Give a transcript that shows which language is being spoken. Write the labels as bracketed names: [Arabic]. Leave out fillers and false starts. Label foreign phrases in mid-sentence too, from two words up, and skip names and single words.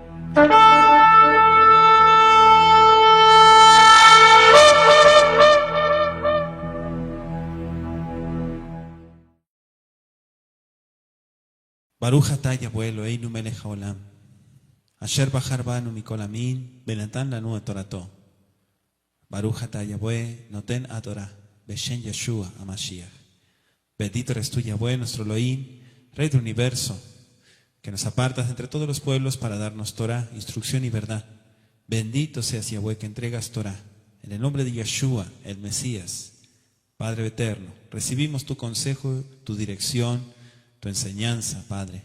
[Hebrew] ברוך אתה יהוה אלוהינו מלך העולם, אשר בחר בנו מכל העמים, ונתן לנו את תורתו. ברוך אתה יהוה נותן תורה, בשם ישוע המשיח. [Spanish] Bendito eres tú, Yahweh, nuestro Elohim, Rey del universo, que nos apartas entre todos los pueblos para darnos Torah, instrucción y verdad. Bendito seas, Yahweh, que entregas Torah. En el nombre de Yeshua, el Mesías, Padre eterno, recibimos tu consejo, tu dirección, tu enseñanza, Padre.